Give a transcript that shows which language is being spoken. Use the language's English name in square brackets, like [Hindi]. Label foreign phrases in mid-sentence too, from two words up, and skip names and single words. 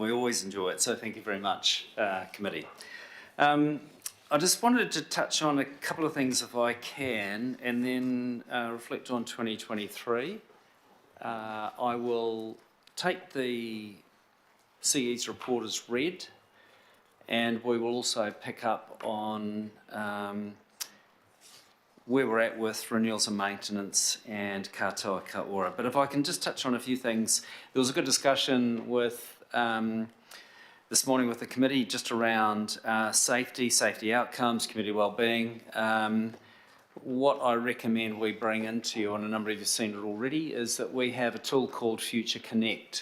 [English] We always enjoy it, so thank you very much, committee. I just wanted to touch on a couple of things if I can, and then reflect on 2023. I will take the CE's report as read, and we will also pick up on where we're at with renewals and maintenance and katoa ka ora. But if I can just touch on a few things. There was a good discussion with this morning with the committee just around safety outcomes, community wellbeing. what I recommend we bring into you, and a number of you have seen it already, is that we have a tool called Future Connect.